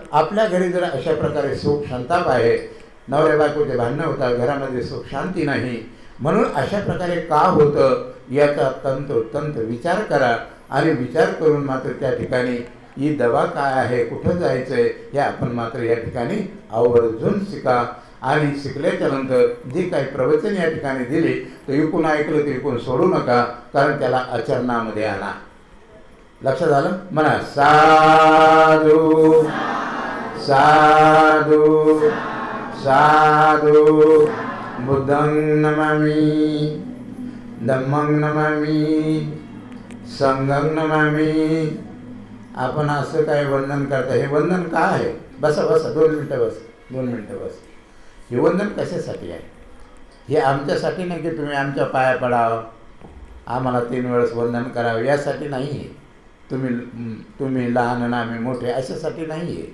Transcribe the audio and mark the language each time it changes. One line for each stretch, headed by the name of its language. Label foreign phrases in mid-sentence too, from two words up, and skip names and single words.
Marathi: आपल्या घरी जर अशा प्रकारे सुख संताप आहे, नवऱ्या बायकोचे भांडणं होतात, घरामध्ये सुख शांती नाही, म्हणून अशा प्रकारे का होतं याचा तंतोतंत विचार करा आणि विचार करून मात्र त्या ठिकाणी ही दवा काय आहे, कुठं जायचं आहे हे आपण मात्र या ठिकाणी आवर्जून शिका. आणि शिकल्याच्या नंतर जे काही प्रवचन या ठिकाणी दिले ते ऐकून ऐकलं ते ऐकून सोडू नका, कारण त्याला आचरणामध्ये आणा. लक्षात आलं? म्हणा साधू साधू साधू.
Pali: बुद्धं नमामि, धम्मं नमामि, संघं नमामि.
Marathi: आपण असं काय वंदन करता? हे वंदन काय आहे? बसा बसा, 2 मिनटं बस, 2 मिनटं बस. हे वंदन कशासाठी आहे? हे आमच्यासाठी नाही की तुम्ही आमच्या पाया पडावं, आम्हाला 3 वेळेस वंदन करावं, यासाठी नाही आहे. तुम्ही लहान आणि आम्ही मोठे अशासाठी नाही आहे.